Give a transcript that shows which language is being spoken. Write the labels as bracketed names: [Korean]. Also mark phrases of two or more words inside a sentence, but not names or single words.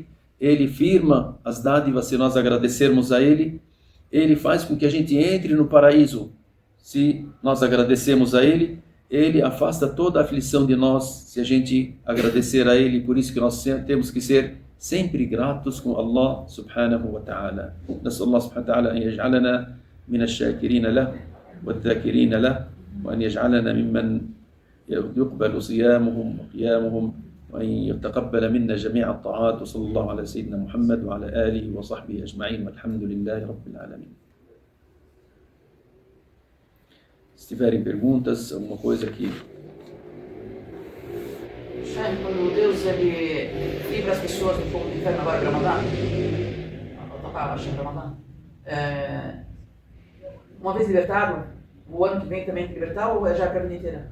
[Portuguese] Ele firma as dádivas se nós agradecermos a Ele. Ele faz com que a gente entre no paraíso se nós agradecemos a Ele. Ele afasta toda a aflição de nós se a gente agradecer a Ele. Por isso que nós temos que ser sempre gratos com Allah [Arabic] سبحانه وتعالى. نسأل الله سبحانه وتعالى أن يجعلنا من الشاكرين له والذاكرين له وأن يجعلنا ممن يقبل صيامهم وقيامهم وأن يتقبل منا جميع الطاعات. وصلى الله على سيدنا محمد وعلى آله وصحبه أجمعين والحمد لله رب العالمين. [Portuguese] Se tiverem perguntas, alguma coisa aqui. Quando Deus livra as pessoas do fogo do inferno agora para Ramadã, uma vez libertado, o ano que vem também tem que libertar ou é já a vida inteira?